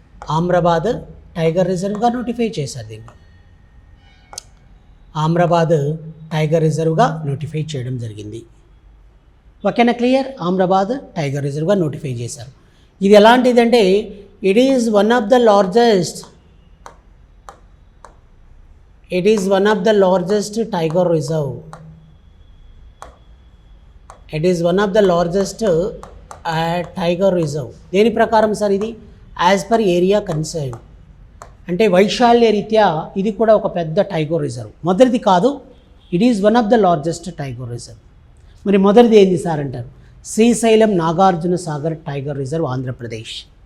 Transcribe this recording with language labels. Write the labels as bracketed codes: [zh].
[te] Amrabad tiger రిజర్వ్గా notify చేశారు దీన్ని. Amrabad tiger రిజర్వ్గా notify చేయడం జరిగింది. ఓకేనా? క్లియర్? ఆమ్రాబాద్ టైగర్ రిజర్వ్గా నోటిఫై చేశారు. ఇది ఎలాంటిదంటే [en] It is one of the largest It is one of the largest tiger reserve. It is one of the largest tiger reserve. [te] దేని ప్రకారం సార్ ఇది? [en] as per area concern, [te] అంటే వైశాల్య రీత్యా ఇది కూడా ఒక పెద్ద టైగర్ రిజర్వ్. మొదటిది కాదు, [en] It is one of the largest tiger reserve. [te] మరి మొదటిది ఏంది సార్ అంటారు? Srisailam Nagarjuna Sagar tiger reserve, Andhra Pradesh.